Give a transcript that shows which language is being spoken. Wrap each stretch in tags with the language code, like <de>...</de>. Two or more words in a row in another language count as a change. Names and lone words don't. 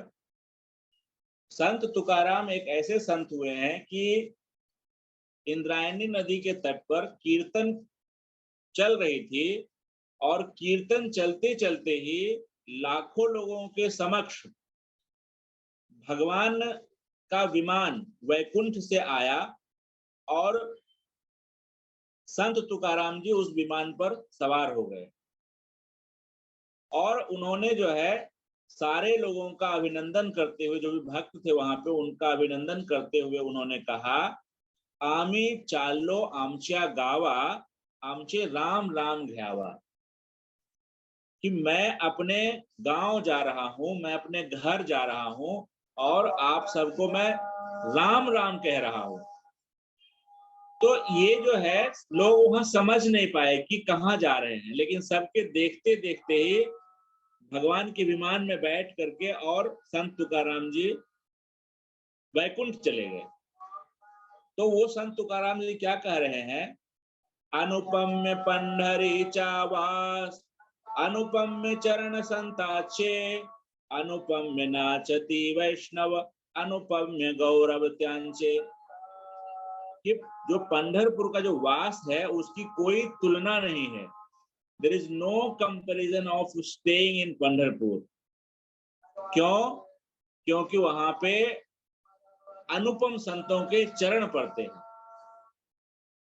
<hi>संत तुकाराम एक ऐसे संत हुए हैं कि इंद्रायणी नदी के तट पर कीर्तन चल रही थी और कीर्तन चलते चलते ही लाखों लोगों के समक्ष भगवान का विमान वैकुंठ से आया और संत तुकाराम जी उस विमान पर सवार हो गए और उन्होंने जो है सारे लोगों का अभिनंदन करते हुए, जो भी भक्त थे वहां पे उनका अभिनंदन करते हुए उन्होंने कहा,</hi> <mr>आमी चालो आमच्या गावा आमचे राम राम घ्यावा।</mr> <hi>कि मैं अपने गांव जा रहा हूं, मैं अपने घर जा रहा हूं और आप सबको मैं राम राम कह रहा हूं। तो ये जो है लोग वहां समझ नहीं पाए कि कहाँ जा रहे हैं, लेकिन सबके देखते देखते ही भगवान के विमान में बैठ करके और संत तुकाराम जी वैकुंठ चले गए। तो वो संत तुकाराम जी क्या कह रहे हैं,</hi> <mr>अनुपम्य पंढरी चावास अनुपम्य चरण संताचे अनुपम्य नाचती वैष्णव अनुपम्य गौरव त्यांचे।</mr> <hi>कि जो पंढरपुर का जो वास है उसकी कोई तुलना नहीं है।</hi> <en>there is no comparison of staying in Pandharpur.</en> <hi>क्यों? क्योंकि वहां पे अनुपम संतों के चरण पड़ते हैं।</hi>